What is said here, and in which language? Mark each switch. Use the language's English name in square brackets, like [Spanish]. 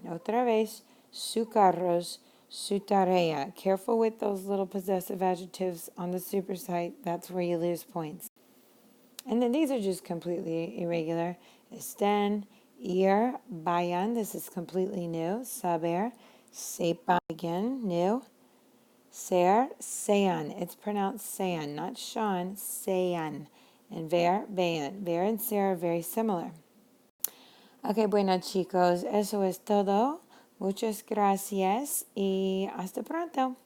[Spanish] And otra vez, su carros, su tarea. [English] Careful with those little possessive adjectives on the supersite. That's where you lose points. And then these are just completely irregular. [Spanish] Estén, ir, vayan. [English] This is completely new. [Spanish] Saber, sepan, [English] again, new. [Spanish] Ser, sean. [English] It's pronounced sean, not Sean, sean. And ver, vean. Ver and ser are very similar. [Spanish] Ok, bueno chicos, eso es todo. Muchas gracias y hasta pronto.